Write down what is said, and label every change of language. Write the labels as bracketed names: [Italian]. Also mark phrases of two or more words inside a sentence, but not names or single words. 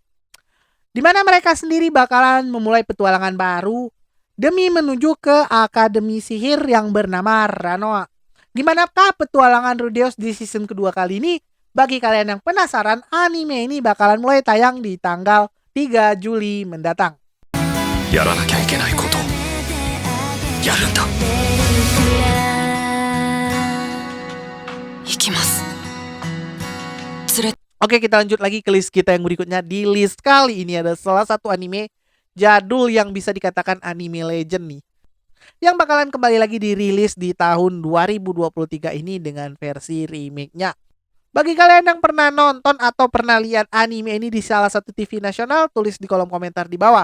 [Indonesian] Di mana mereka sendiri bakalan memulai petualangan baru demi menuju ke Akademi Sihir yang bernama Ranoa. Gimanakah petualangan Rudeus di season kedua kali ini? Bagi kalian yang penasaran, anime ini bakalan mulai tayang di tanggal 3 Juli mendatang. [Japanese] やらなきゃいけないことやるんだ。行きます。 [Indonesian] Oke, kita lanjut lagi ke list kita yang berikutnya. Di list kali ini ada salah satu anime jadul yang bisa dikatakan anime legend nih, yang bakalan kembali lagi dirilis di tahun 2023 ini dengan versi remake-nya. Bagi kalian yang pernah nonton atau pernah lihat anime ini di salah satu TV nasional, tulis di kolom komentar di bawah.